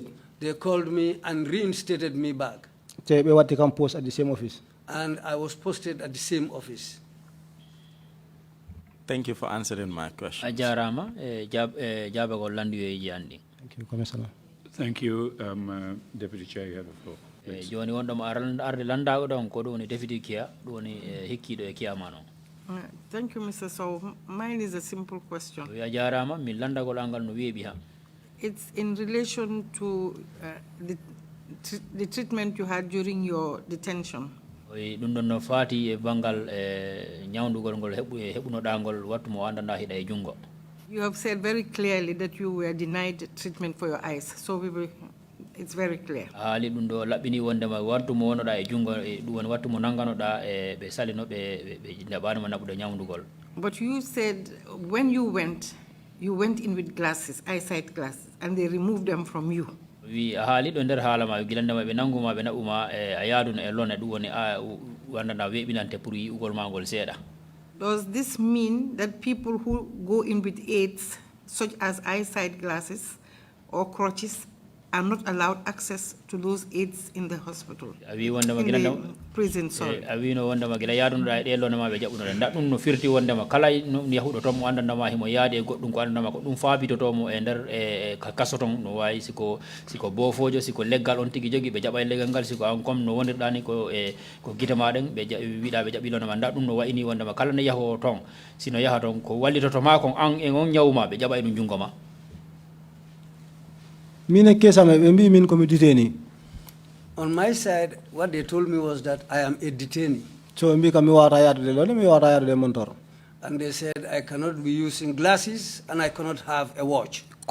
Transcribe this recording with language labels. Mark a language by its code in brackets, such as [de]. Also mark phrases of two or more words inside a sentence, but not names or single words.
[en] They called me and reinstated me back. Post at the same office. And I was posted at the same office. Thank you for answering my question. Thank you, Commissioner. Thank you. Deputy Chair, you have the floor. [ff] joni won ɗum arde landago ɗon ko ɗum woni député kiya ɗum woni hekkiɗo e kiyama noon. [en] Thank you, Mr. Sow. Mine is a simple question. [ff] a jarama min landagol angal no weeɓi ha. [en] It's in relation to the treatment you had during your detention. [ff] ɗum ɗon no faati e banggal ñawdugol ngol heɓunoɗa wattu mo andanda hiɗa e jungo. [en] You have said very clearly that you were denied treatment for your eyes, so it's very clear. [ff] haali ɗum ɗo laɓɓini wondema wattu mo wonoɗa e jungo ɗum woni wattu mo nanganoɗa ɓe salino ɓe jaɓanimo naɓude ñawdugol. [en] But you said when you went in with glasses, eyesight glasses, and they removed them from you. [ff] wi a haali ɗo nder haala ma gilandema ɓe nanguma ɓe naɓuma a yaaduna e lone ɗum woni wandana weeɓinante pour yi'ugol ma ngol seeɗa. [en] Does this mean that people who go in with aids, such as eyesight glasses or crutches, are not allowed access to those aids in the hospital, in the prison, sorry? [ff] a wi no wondema gila yaadunoɗa e ɗe lonema ɓe jaɓɓunoɗe nda ɗum no firti wondema kala yahuɗo toon mo andandama himo yaadi e goɗɗum ko andandama ko ɗum faabitotomo e nder kaso ton no wawi siko boofojo siko leggal on tigui jogui ɓe jaɓa e leggal ngal siko an comme no wonirɗani ko guite maɗen ɓe wiiɗa ɓe jaɓɓi lonema nda ɗum no wayini wondema kala no yahowo toon sino yaha toon ko wallitotoma kon an e on ñawma ɓe jaɓa e ɗum jungo ma. [en] On my side, what they told me was that I am a detainee. So and they said I cannot be using glasses and I cannot have a watch.